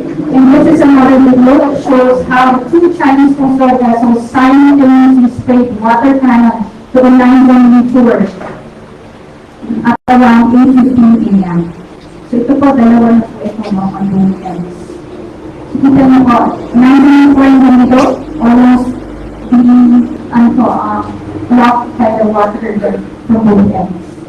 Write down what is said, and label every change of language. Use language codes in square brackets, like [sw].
[en] And this is another video that shows how two Chinese coastal vessels simultaneously sprayed water cannon to a 911 tour at around 8:15 a.m. [tl] So ito po, dalawa na po ito mga ongoing events. So kita niyo po, [en] 911 tour in the middle, almost being blocked by the water from both ends.